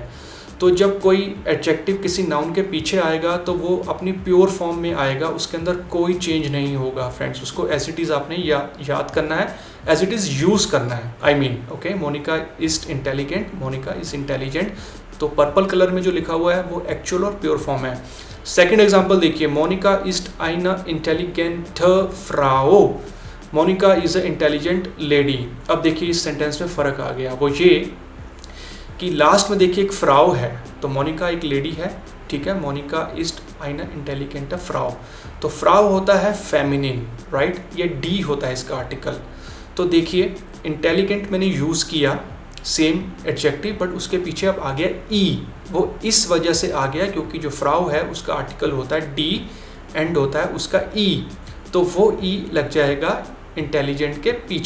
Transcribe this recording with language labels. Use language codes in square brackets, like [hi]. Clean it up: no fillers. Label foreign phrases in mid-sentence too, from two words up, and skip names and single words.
[hi] तो जब कोई एडजेक्टिव किसी नाउन के पीछे आएगा तो वो अपनी [en] pure form [hi] में आएगा, उसके अंदर कोई चेंज नहीं होगा फ्रेंड्स। उसको [en] as it is [hi] आपने याद करना है, [en] as it is [hi] यूज़ करना है। [en] I mean okay, Monika is intelligent, Monika is intelligent. [hi] तो [en] purple colour [hi] में जो लिखा हुआ है वो एक्चुअल और [en] pure form [hi] है। [en] second example [hi] देखिए, मोनिका इज [de] eine intelligente Frau। [en] Monika is a intelligent lady. [hi] अब देखिए इस सेंटेंस में फ़र्क आ गया, वो ये कि लास्ट में देखिए एक फ्राउ है, तो मोनिका एक लेडी है, ठीक है, मोनिका [de] ist eine intelligente Frau. [hi] तो फ्राउ होता है फेमिनिन, राइट, ये डी होता है इसका आर्टिकल। तो देखिए इंटेलिजेंट मैंने यूज़ किया [en] same adjective, [hi] बट उसके पीछे अब आ गया ई। वो इस वजह से आ गया क्योंकि जो फ्राउ है उसका आर्टिकल होता है डी, एंड होता है उसका ई, तो वो ई लग जाएगा इंटेलिजेंट के पीछे।